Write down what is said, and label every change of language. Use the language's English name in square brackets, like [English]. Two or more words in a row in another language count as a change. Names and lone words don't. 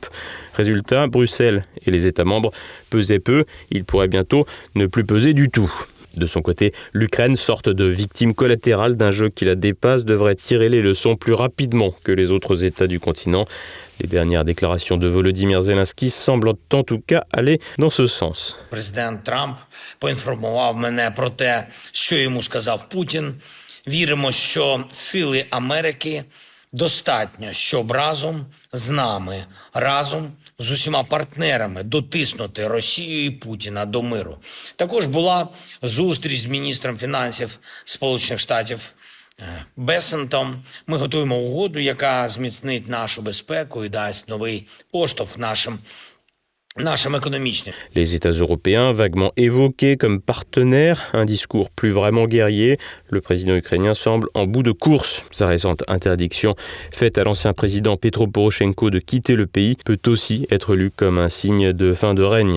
[French] Résultat, Bruxelles et les États membres pesaient peu, ils pourraient bientôt ne plus peser du tout. De son côté, l'Ukraine, sorte de victime collatérale d'un jeu qui la dépasse, devrait tirer les leçons plus rapidement que les autres États du continent. Les dernières déclarations de Volodymyr Zelensky semblent en tout cas aller dans ce sens. [Ukrainian] Президент Трамп поінформував мене про те, що йому сказав Путін. Віримо, що сили Америки достатньо, щоб разом з нами, разом з усіма партнерами дотиснути Росію і Путіна до миру. Також була зустріч з міністром фінансів Сполучених Штатів Бесентом. Ми готуємо угоду, яка зміцнить нашу безпеку і дасть новий поштовх нашим économiques. [French] Les États européens, vaguement évoqués comme partenaires, un discours plus vraiment guerrier, le président ukrainien semble en bout de course. Sa récente interdiction faite à l'ancien président Petro Poroshenko de quitter le pays peut aussi être lue comme un signe de fin de règne.